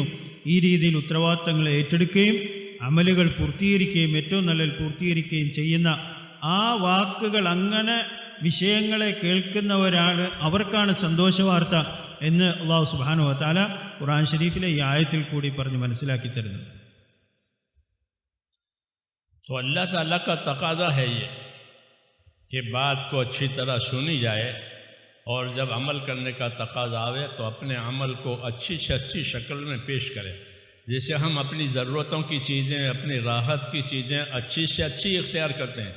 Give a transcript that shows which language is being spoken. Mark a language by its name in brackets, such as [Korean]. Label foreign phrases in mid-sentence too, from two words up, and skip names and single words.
[Malayalam] ഈ രീതിയിൽ ഉത്തരവാദിത്തങ്ങളെ ഏറ്റെടുക്കുകയും അമലുകൾ പൂർത്തീകരിക്കുകയും ഏറ്റവും നല്ല പൂർത്തീകരിക്കുകയും ചെയ്യുന്ന ആ വാക്കുകൾ, അങ്ങനെ വിഷയങ്ങളെ കേൾക്കുന്നവരാണ്, അവർക്കാണ് സന്തോഷവാർത്ത എന്ന് [Arabic] الله سبحانه و تعالى [Malayalam] ഖുർആൻ ശരീഫിലെ ഈ ആയത്തിൽ കൂടി പറഞ്ഞ് മനസ്സിലാക്കി തരുന്നു. [Urdu] تو اللہ تعالیٰ کا تقاضا ہے یہ کہ بات کو اچھی طرح سنی جائے، اور جب عمل کرنے کا تقاضا آئے تو اپنے عمل کو اچھی سے اچھی شکل میں پیش کریں. جیسے ہم اپنی ضرورتوں کی چیزیں، اپنی راحت کی چیزیں اچھی سے اچھی اختیار کرتے ہیں.